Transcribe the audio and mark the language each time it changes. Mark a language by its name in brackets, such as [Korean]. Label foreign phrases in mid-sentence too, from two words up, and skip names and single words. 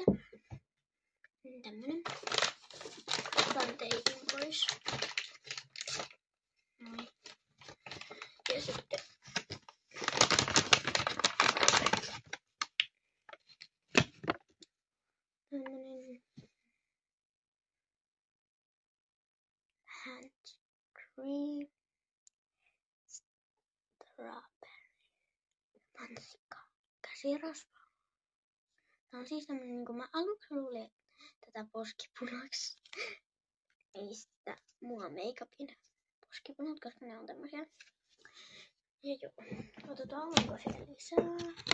[Finnish] Tämmönen. Otan teipin pois. Noin. Ja sitten tämmönen [English] hand cream strawberry [Finnish] mansikka käsirasva. Tää on siis tämmönen, niin kuin mä aluksi luulin tätä poskipunaksi. Mistä mua make-upin poskipunat, koska ne on tämmösiä. Ja joo, otetaan onko siellä lisää.